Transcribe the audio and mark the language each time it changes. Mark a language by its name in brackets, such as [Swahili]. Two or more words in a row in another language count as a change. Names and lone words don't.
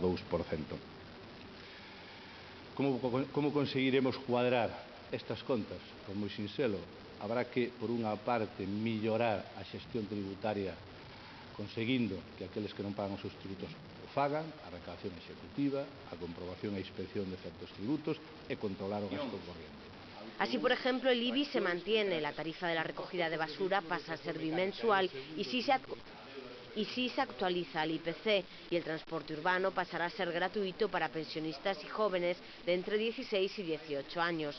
[Galician] Como conseguiremos cuadrar estas contas? Pois moi sinxelo, habrá que, por unha parte, mellorar a xestión tributaria conseguindo que aqueles que non pagan os seus tributos o fagan, a recaudación executiva, a comprobación e inspección de certos tributos e controlar o gasto corriente. [Spanish] Así, por ejemplo, el IBI se mantiene, la tarifa de la recogida de basura pasa a ser bimensual y si se actualiza el IPC, y el transporte urbano pasará a ser gratuito para pensionistas y jóvenes de entre 16 y 18 años.